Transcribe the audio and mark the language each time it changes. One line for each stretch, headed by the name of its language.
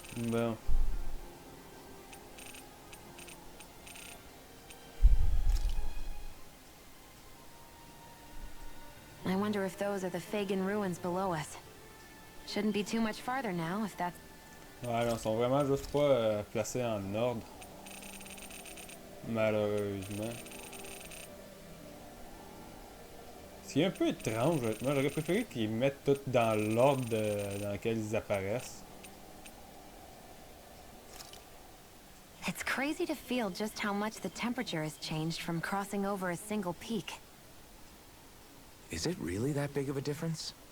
French: Bon.
English: I wonder if those are the Fagin ruins below us. Shouldn't be too much farther now, if that's...
French: Ouais, ils sont vraiment juste pas placés en ordre. Malheureusement. Ce qui est un peu étrange, moi j'aurais préféré qu'ils mettent tout dans l'ordre dans lequel ils apparaissent.
English: It's crazy to feel just how much the temperature has changed from crossing over a single peak. Is it really that big of a difference?